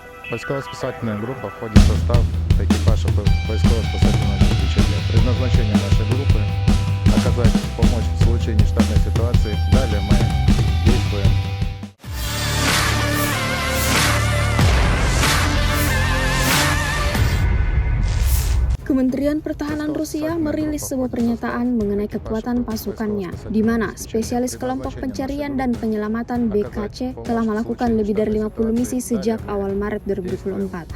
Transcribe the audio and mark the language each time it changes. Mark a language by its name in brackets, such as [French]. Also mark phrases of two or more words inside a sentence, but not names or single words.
[Russian] Поисково-спасательная группа входит в состав экипажа поисково-спасательного обеспечения. Предназначение нашей группы — оказать помощь в случае нештатной ситуации. Далее мы действуем. [Indonesian] Kementerian Pertahanan Rusia merilis sebuah pernyataan mengenai kekuatan pasukannya, di mana spesialis kelompok pencarian dan penyelamatan BKC telah melakukan lebih dari 50 misi sejak awal Maret 2024.